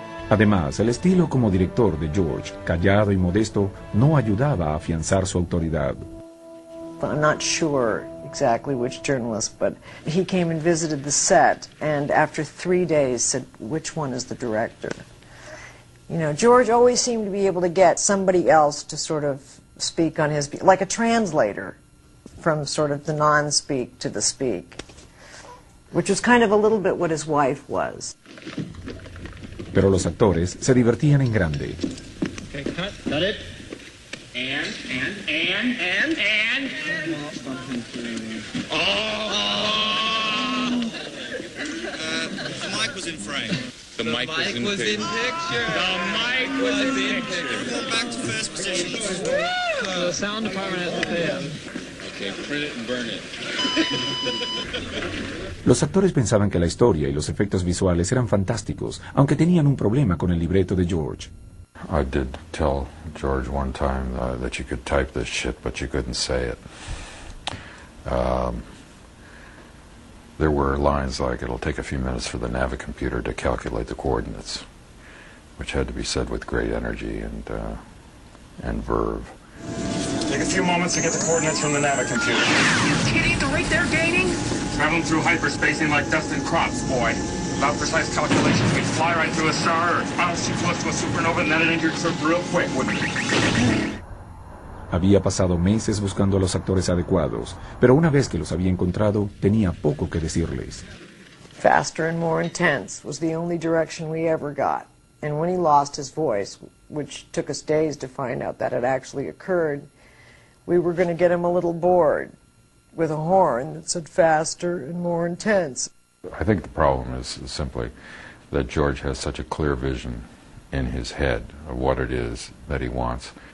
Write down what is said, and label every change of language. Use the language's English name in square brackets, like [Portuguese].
[Spanish] Además, el estilo como director de George, callado y modesto, no ayudaba a afianzar su autoridad. [English] I'm not sure exactly which journalist, but he came and visited the set and after 3 days said, which one is the director? You know, George always seemed to be able to get somebody else to sort of speak on his, like a translator from sort of the non-speak to the speak, which was kind of a little bit what his wife was. [Spanish] Pero los actores se divertían en grande. [English] Okay, cut, cut it. And. Oh! The mic was in frame. [Spanish] Los actores pensaban que la historia y los efectos visuales eran fantásticos, aunque tenían un problema con el libreto de George. [English] I did tell George one time that you could type this shit, but you couldn't say it. There were lines like, it'll take a few minutes for the Navi computer to calculate the coordinates, which had to be said with great energy and verve. Take a few moments to get the coordinates from the Navi computer. Are you kidding? The rate they're gaining? Traveling through hyperspacing like dust in crops, boy. Without precise calculations, we'd fly right through a star or bounce too close to a supernova and then it injured surf real quick, wouldn't it? [Spanish] Había pasado meses buscando a los actores adecuados, pero una vez que los había encontrado, tenía poco que decirles. [English] Faster and more intense was the only direction we ever got. And when he lost his voice, which took us days to find out that it actually occurred, we were going to get him a little board with a horn that said faster and more intense. I think the problem is simply that George has such a clear vision in his head of what it is that he wants.